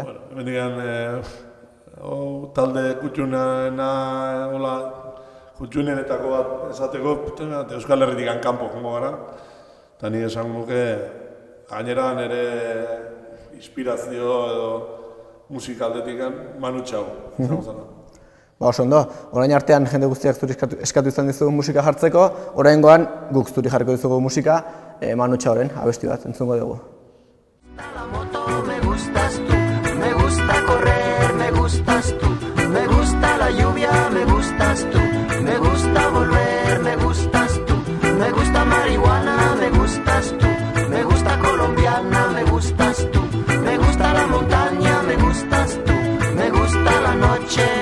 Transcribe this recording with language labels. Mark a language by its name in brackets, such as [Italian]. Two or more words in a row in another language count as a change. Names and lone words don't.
[Basque] Hemendikan talde kutxunena, kutxunenetako bat esateko, Euskal Herritik kanpo jongo gara, eta ni esan nuke, gainera nire inspirazio edo musikaldetik Manu Txau, izango zara. Oso ondo, orain artean jende guztiak zuri eskatu izan dizugu musika jartzeko, oraingoan guk zuri jarriko dizugu musika, Manu Txauren abesti bat entzungo dugu. [Spanish] La moto me gustas tú, me gusta correr, me gustas tú, me gusta la lluvia, me gustas tú, me gusta volver, me gustas tú, me gusta marihuana, me gustas tú, me gusta colombiana, me gustas tú, me gusta la montaña, me gustas tú, me gusta la noche.